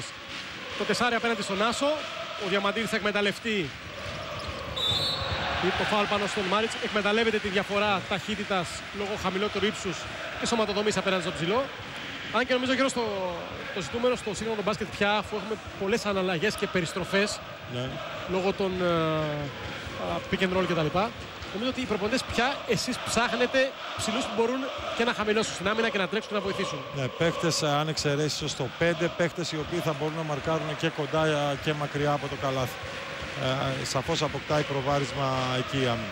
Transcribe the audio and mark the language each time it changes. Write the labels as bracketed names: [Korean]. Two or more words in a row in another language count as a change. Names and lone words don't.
[Greek] Το τεσάρι απέναντι στον Άσο. Ο Διαμαντίδης θα εκμεταλλευτεί το φάουλ πάνω στον Μάριτς. Εκμεταλλεύεται τη διαφορά ταχύτητας λόγω χαμηλότερου ύψους και σωματοδομής απέναντι στο ψηλό. Αν και νομίζω γύρω το ζητούμενο στο σύγχρονο μπάσκετ πια, αφού έχουμε πολλές αναλλαγές και περιστροφές λόγω των [English] pick and roll [Greek] κτλ. Νομίζω ότι οι προπονητές πια εσείς ψάχνετε ψηλούς που μπορούν και να χαμηλώσουν στην άμυνα και να τρέξουν και να βοηθήσουν. Ναι, παίχτες, αν εξαιρέσεις στο 5, παίχτες οι οποίοι θα μπορούν να μαρκάρουν και κοντά και μακριά από το καλάθι. Σαφώς αποκτάει προβάρισμα εκεί η άμυνα.